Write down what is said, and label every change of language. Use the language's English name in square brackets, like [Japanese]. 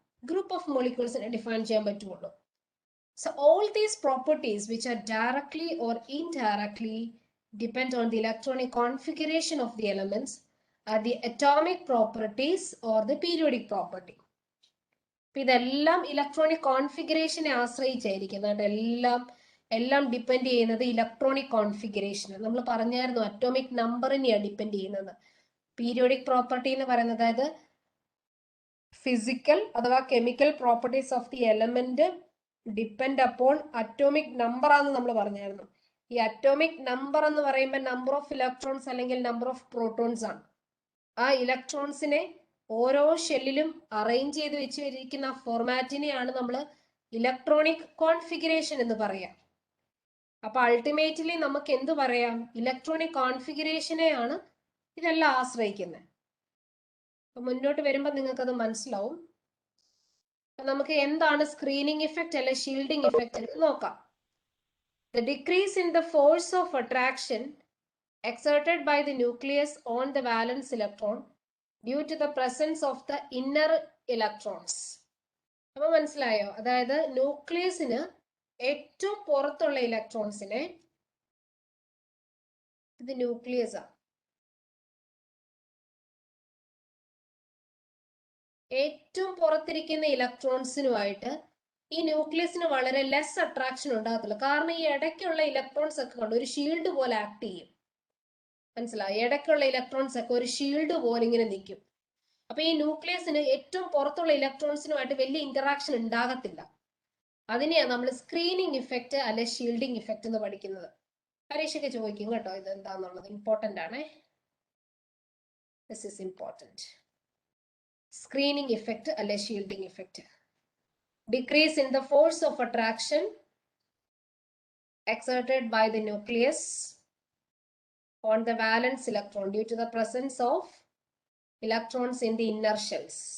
[Malayalam] Group of മോളിക്യൂൾസിനെ define ചെയ്യാൻ പറ്റുള്ളൂ. [English] So all these properties which are directly or indirectly depend on the electronic configuration of the elements are the atomic properties or the periodic property. [Malayalam] ഇതെല്ലാം electronic കോൺഫിഗറേഷനെ ആശ്രയിച്ചായിരിക്കുന്നത്. എല്ലാം depend ചെയ്യുന്നത് electronic configuration. നമ്മൾ പറഞ്ഞായിരുന്നു atomic നമ്പറിനെയാണ് depend ചെയ്യുന്നത്. Periodic property എന്ന് പറയുന്നത് അതായത് physical അഥവാ chemical properties of the element depend അപ്പോൾ അറ്റോമിക് നമ്പർ ആണെന്ന് നമ്മൾ പറഞ്ഞായിരുന്നു. ഈ അറ്റോമിക് നമ്പർ എന്ന് പറയുമ്പോൾ നമ്പർ ഓഫ് ഇലക്ട്രോൺസ് അല്ലെങ്കിൽ നമ്പർ ഓഫ് പ്രോട്ടോൺസ് ആണ്. ആ ഇലക്ട്രോൺസിനെ ഓരോ ഷെല്ലിലും അറേഞ്ച് ചെയ്ത് വെച്ചിരിക്കുന്ന ഫോർമാറ്റിനെയാണ് നമ്മൾ ഇലക്ട്രോണിക് കോൺഫിഗറേഷൻ എന്ന് പറയാം. അപ്പൊ അൾട്ടിമേറ്റ്ലി നമുക്ക് എന്ത് പറയാം? ഇലക്ട്രോണിക് കോൺഫിഗറേഷനെയാണ് ഇതെല്ലാം ആശ്രയിക്കുന്നത്. അപ്പൊ മുന്നോട്ട് വരുമ്പോൾ നിങ്ങൾക്കത് മനസ്സിലാവും. നമുക്ക് എന്താണ് സ്ക്രീനിങ് ഇഫക്റ്റ് അല്ലെ ഷീൽഡിംഗ് ഇഫക്റ്റ് എന്ന് നോക്കാം. [English] The decrease in the force of attraction exerted by the nucleus on the valence electron due to the presence of the inner electrons. [Malayalam] അപ്പൊ മനസ്സിലായോ? അതായത് ന്യൂക്ലിയസിന് ഏറ്റവും പുറത്തുള്ള ഇലക്ട്രോൺസിനെ, ഇത് ന്യൂക്ലിയസ് ആണ്, ഏറ്റവും പുറത്തിരിക്കുന്ന ഇലക്ട്രോൺസിനുമായിട്ട് ഈ ന്യൂക്ലിയസിന് വളരെ ലെസ് അട്രാക്ഷൻ ഉണ്ടാകത്തില്ല. കാരണം ഈ ഇടയ്ക്കുള്ള ഇലക്ട്രോൺസ് ഒക്കെ കൊണ്ട് ഒരു ഷീൽഡ് പോലെ ആക്ട് ചെയ്യും. മനസ്സിലായി? ഇടയ്ക്കുള്ള ഇലക്ട്രോൺസ് ഒക്കെ ഒരു ഷീൽഡ് പോലെ ഇങ്ങനെ നിൽക്കും. അപ്പൊ ഈ ന്യൂക്ലിയസിന് ഏറ്റവും പുറത്തുള്ള ഇലക്ട്രോൺസിനുമായിട്ട് വലിയ ഇന്ററാക്ഷൻ ഉണ്ടാകത്തില്ല. അതിനെയാണ് നമ്മൾ സ്ക്രീനിങ് ഇഫക്റ്റ് അല്ലെ ഷീൽഡിംഗ് ഇഫക്റ്റ് എന്ന് പഠിക്കുന്നത്. പരീക്ഷയ്ക്ക് ചോദിക്കും കേട്ടോ ഇത് എന്താന്നുള്ളത്. ഇമ്പോർട്ടന്റ് ആണേ. [English] This is important. [Malayalam] Screening effect അല്ലെ shielding effect. [English] Decrease in the force of attraction exerted by the nucleus on the valence electron due to the presence of electrons in the inner shells.